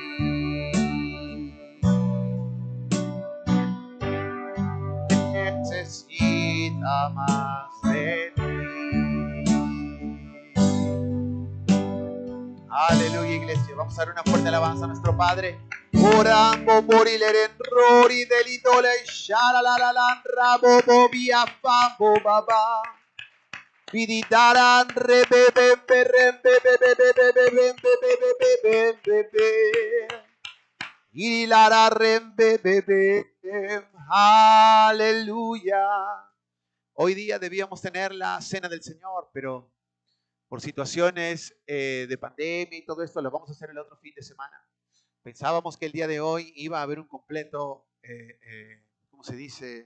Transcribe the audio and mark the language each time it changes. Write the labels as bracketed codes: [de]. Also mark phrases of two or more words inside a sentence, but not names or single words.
[es] Necesita más de ti. Aleluya, iglesia. Vamos a dar una fuerte alabanza a nuestro Padre. Oramo por il errori dell'idole shalalalan rabo bobia fambo baba. Vididaran rebebe rembe Irilara rembe bebe. Aleluya. Hoy día debíamos tener la cena del Señor, pero por situaciones de pandemia y todo esto lo vamos a hacer el otro fin de semana. Pensábamos que el día de hoy iba a haber un completo, ¿cómo se dice?